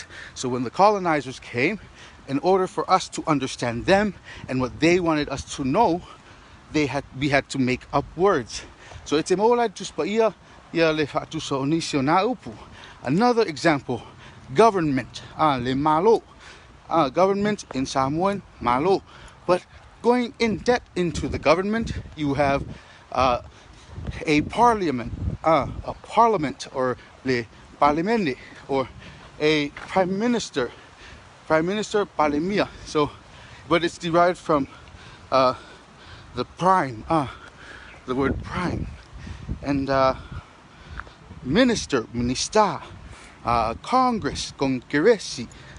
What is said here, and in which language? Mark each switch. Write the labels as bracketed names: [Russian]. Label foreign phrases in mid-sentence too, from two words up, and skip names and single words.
[English] So when the colonizers came, in order for us to understand them and what they wanted us to know, we had to make up words. So it's another example, government, [Samoan] le malo, [English] government in Samoan, malo. But going in depth into the government, you have a parliament, or [Samoan] le parliamende, [English] or a prime minister palimia. So, but it's derived from the prime, the word prime, and minister, minister, Congress, congresi.